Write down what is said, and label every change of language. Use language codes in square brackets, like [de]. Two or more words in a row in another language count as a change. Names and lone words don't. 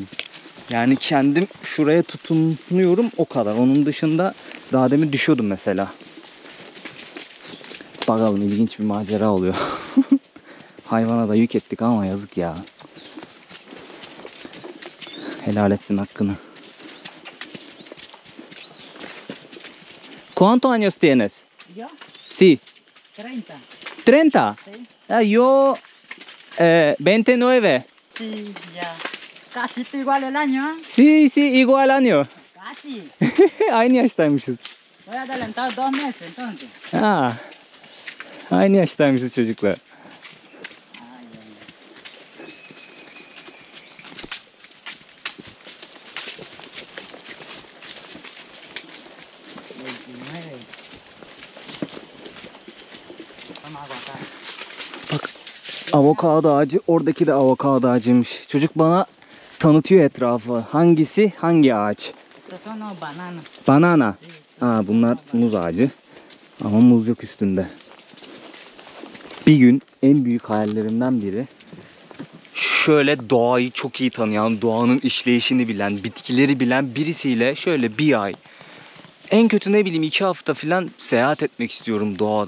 [tr] Yani kendim şuraya tutunuyorum o kadar. Onun dışında daha demin düşüyordum mesela. Bakalım, ilginç bir macera oluyor. Hayvana da yük ettik ama yazık ya. Helal etsin hakkını. [es] ¿Cuántos años tienes? Yo, Sí. 30. 30. Sí. Ah, yo 29. Sí, ya. Casi igual el año, ¿eh? Sí, sí, igual año. Casi. [tr] Aynı yaştaymışız. [es] Voy a adelantar 2 meses entonces. Ha. [tr] Aynı yaştaymışız çocuklar. [es] Ay, ay, ay. Toma aguacate. [tr] Avokado ağacı, oradaki de avokado ağacıymış. Çocuk bana tanıtıyor etrafı. Hangisi hangi ağaç? [es] Estos son los bananos. Banana. Sí, Ha, [tr] bunlar muz ağacı. Ama muz yok üstünde. Bir gün en büyük hayallerimden biri şöyle doğayı çok iyi tanıyan, doğanın işleyişini bilen, bitkileri bilen birisiyle şöyle bir ay, en kötü ne bileyim 2 hafta falan seyahat etmek istiyorum doğada.